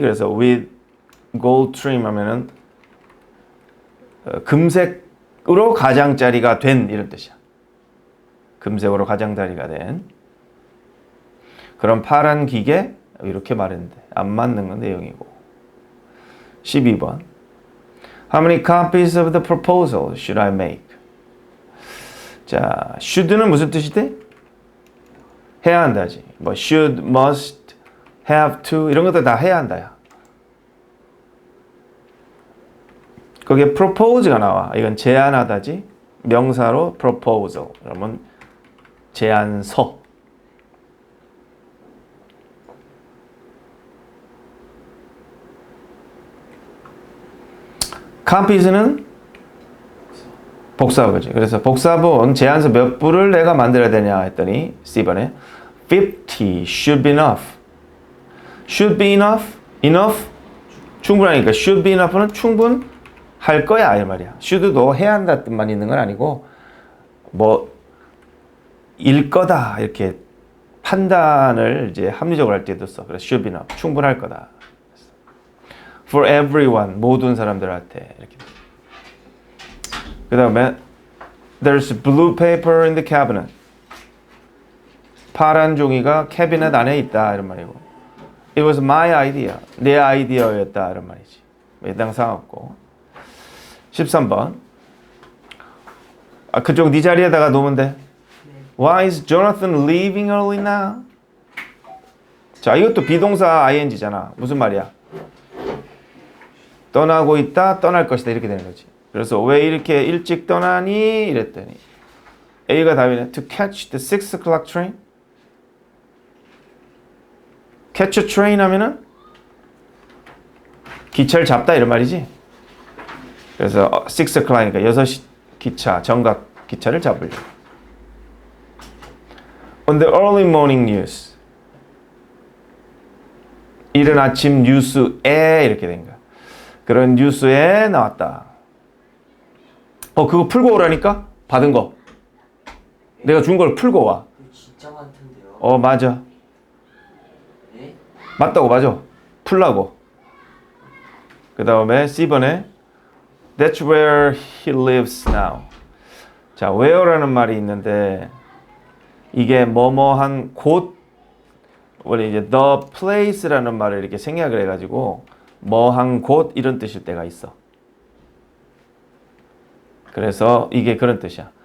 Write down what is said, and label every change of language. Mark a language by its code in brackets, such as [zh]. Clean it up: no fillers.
[ko] 그래서 [en] with gold trim [ko] 하면은 금색으로 가장자리가 된 이런 뜻이야. 금색으로 가장자리가 된 그런 파란 기계 이렇게 말했는데 안 맞는 건 내용이고. [en] 12번 How many copies of the proposal should I make? [ko] 자, should는 무슨 뜻이 돼? 해야 한다지. 뭐 should, must, have to 이런 것들 다 해야 한다야. 거기에 propose가 나와. 이건 제안하다지. 명사로 proposal. 그러면 제안서. copies는 복사부지. 그래서 복사본 제안서 몇 부를 내가 만들어야 되냐 했더니 C번에 [en] 50 should be enough. should be enough? enough? [ko] 충분하니까 [en] should be enough [ko] 는 충분할 거야 이 말이야. should도 해야 한다 뜻만 있는 건 아니고 뭐 일 거다 이렇게 판단을 이제 합리적으로 할 때도 써. [en] 그래서 should be enough. [ko] 충분할 거다. [en] For everyone [ko] 모든 사람들한테 이렇게. [en] 그 다음에 There's blue paper in the cabinet. [ko] 파란 종이가 캐비넷 안에 있다 이런 말이고. [en] It was my idea. [ko] 내 아이디어였다 이런 말이지. 해당 상없고. 13번. 아 그쪽 네 자리에다가 놓으면 돼. [en] Why is Jonathan leaving early now? [ko] 자 이것도 비동사 ing잖아. 무슨 말이야? 떠나고 있다, 떠날 것이다 이렇게 되는 거지. 그래서 왜 이렇게 일찍 떠나니? 이랬더니 A가 답이네. [en] To catch the 6 o'clock train. catch a train [ko] 하면은 기차를 잡다 이런 말이지. 그래서 6 o'clock이니까 6시 기차, 정각 기차를 잡으려고. [en] On the early morning news. [ko] 이른 아침 뉴스에 이렇게 된 거야. 그런 뉴스에 나왔다. 그거 풀고 오라니까? 받은 거. 내가 준 걸 풀고 와. 진짜 많던데요. 맞아. 네? 맞다고 맞아. 풀라고. [en] 그 다음에 C번에 That's where he lives now. [ko] 자, where라는 말이 있는데 이게 뭐뭐한 곳 원래 이제 the place라는 말을 이렇게 생략을 해가지고 뭐한 곳 이런 뜻일 때가 있어. 그래서 이게 그런 뜻이야.